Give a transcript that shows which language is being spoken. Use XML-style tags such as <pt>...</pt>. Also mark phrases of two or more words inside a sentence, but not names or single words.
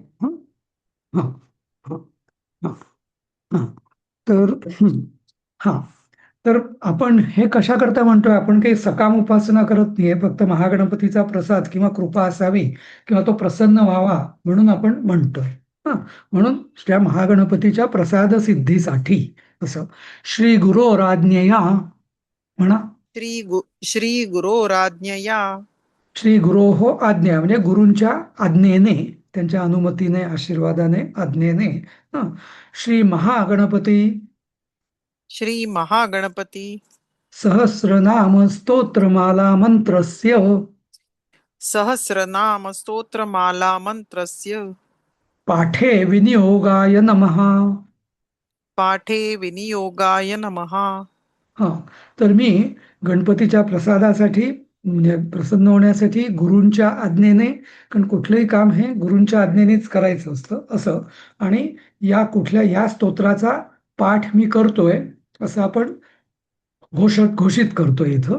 <mr>हां हां हां हां तर तर आपण हे कशा करता म्हणतोय? आपण काही सकाम उपासना करत नाहीये, फक्त महागणपतीचा प्रसाद किंवा कृपा असावी किंवा तो प्रसन्न व्हावा म्हणून आपण म्हणतोय. म्हणून त्या महागणपतीच्या प्रसाद सिद्धीसाठी असं.</mr> <sa>श्री गुरोराज्ञया</sa> <mr>म्हणा.</mr> <sa>श्री गुरोराज्ञया. श्री गुरोः आज्ञा</sa> <mr>म्हणजे गुरूंच्या आज्ञेने, त्यांच्या अनुमतीने, आशीर्वादाने, आज्ञेने.</mr> <sa>श्री महागणपती. श्री महागणपती. सहस्रनाम स्तोत्रमाला मंत्रस्य. सहस्रनाम स्तोत्रमाला मंत्रस्य. पाठे विनियोगाय नमः. पाठे विनियोगाय नमः.</sa> <mr>तर मी गणपतीच्या प्रसादासाठी म्हणजे प्रसन्न होण्यासाठी गुरूंच्या आज्ञेने, कारण कुठलंही काम हे गुरूंच्या आज्ञेनेच करायचं असतं असं, आणि या स्तोत्राचा पाठ मी करतोय असं आपण घोषित करतोय इथं.</mr>